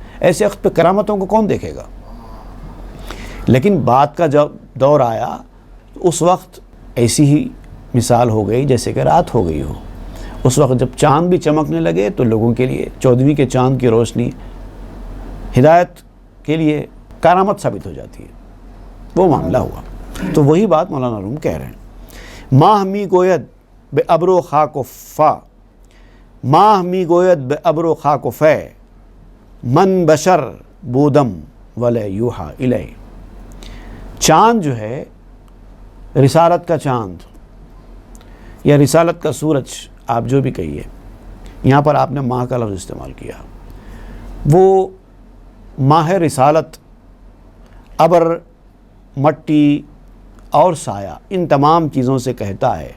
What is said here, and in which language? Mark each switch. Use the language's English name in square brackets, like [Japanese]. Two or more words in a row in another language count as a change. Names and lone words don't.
[Urdu] ایسے وقت پہ کرامتوں کو کون دیکھے گا؟ لیکن بعد کا جب دور آیا تو اس وقت ایسی ہی مثال ہو گئی جیسے کہ رات ہو گئی ہو۔ اس وقت جب چاند بھی چمکنے لگے تو لوگوں کے لیے 14ویں کے چاند کی روشنی ہدایت کے لیے کرامت ثابت ہو جاتی ہے، وہ معاملہ ہوا۔ تو وہی بات مولانا روم کہہ رہے ہیں، [Persian] ماہ می گوید بے ابر و خاک و فا، ماہ می گوید بے ابر و خاک و فے، من بشر بودم ولے [Arabic] یوحا الی۔ [Urdu] چاند جو ہے، رسالت کا چاند یا رسالت کا سورج، آپ جو بھی کہیے، یہاں پر آپ نے ماہ کا لفظ استعمال کیا، وہ ماہ رسالت ابر، مٹی اور سایہ، ان تمام چیزوں سے کہتا ہے۔